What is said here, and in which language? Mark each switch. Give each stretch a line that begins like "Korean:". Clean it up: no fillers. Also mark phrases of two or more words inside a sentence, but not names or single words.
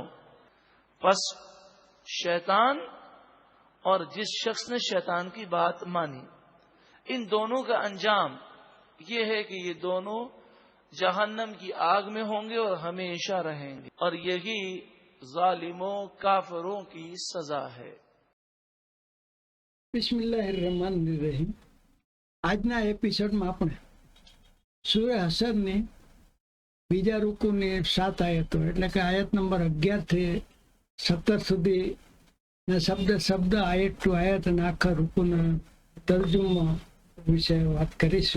Urdu: پس شیطان اور جس شخص نے شیطان کی بات مانی، ان دونوں کا انجام یہ ہے کہ یہ دونوں جہنم کی آگ میں ہوں گے اور ہمیشہ رہیں گے، اور یہی ظالموں کافروں کی سزا ہے۔ بسم اللہ الرحمن الرحیم۔
Gujarati: આજના એપિસોડમાં આપણે સૂરે હશરની બીજા રૂકુની 7 આયતો, એટલે કે આયત નંબર 11 થી 17 સુધીના શબ્દ આયત ટુ આયત અને આખા રૂકુના તર્જુમા વિશે વાત કરીશું।